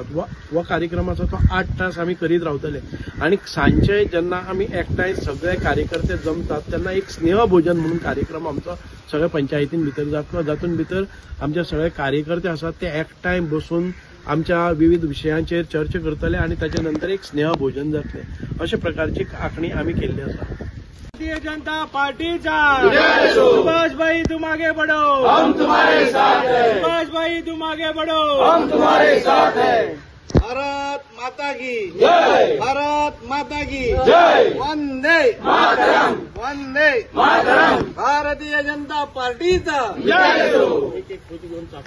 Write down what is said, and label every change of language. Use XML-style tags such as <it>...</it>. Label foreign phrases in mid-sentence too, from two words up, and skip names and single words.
<kok>हो कार्यक्रमाचो तो 8 तास आमी करीत रावतले। आणि सांजचे जेन्ना आमी एकठांय सगळे कार्यकर्ते जमतात तेन्ना एक स्नेह भोजन म्हणून कार्यक्रम आमचो सगळ्या पंचायतीन भितर जातलो। जातून भितर आमचे सगळे कार्यकर्ते आसात ते एकठांय बसून आमच्या विविध विशयांचेर चर्चा करतले आणि ताच्या नंतर एक स्नेह भोजन जातले। अशा प्रकारची आंखणी आमी केल्ली आसा।</kok> <hi>भारतीय जनता पार्टीचा सुभाष भाई तुम आगे बढ़ो, हम तुम्हारे साथ हैं। सुभाष भाई तुम आगे बढ़ो, हम तुम्हारे साथ हैं। भारत माता की जय, भारत माता की जय। वंदे मातरम, वंदे मातरम।</hi> <kok>भारतीय जनता पार्टीचा जय हो।</kok>